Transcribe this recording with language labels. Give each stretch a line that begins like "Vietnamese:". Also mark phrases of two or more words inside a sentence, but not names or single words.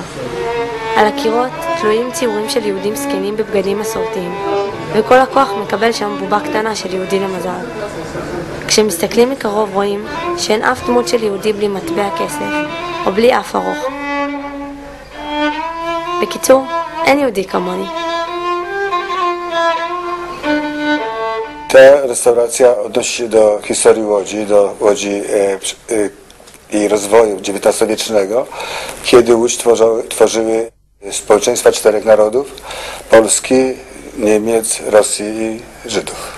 Hebrew: על הקירות תלויים ציורים של יהודים זקנים בבגדים מסורתיים, וכל הכוח מקבל שם בובה קטנה של יהודי למזל. כשמסתכלים מקרוב רואים שאין אף דמות של יהודי בלי מטבע כסף, או בלי אף ארוך. בקיצור, אין יהודי כמוני.
Polish: Ta restauracja odnosi się do historii Łodzi, do Łodzi i rozwoju XIX-wiecznego, kiedy Łódź tworzyły społeczeństwa 4 narodów: Polski, Niemiec, Rosji i Żydów.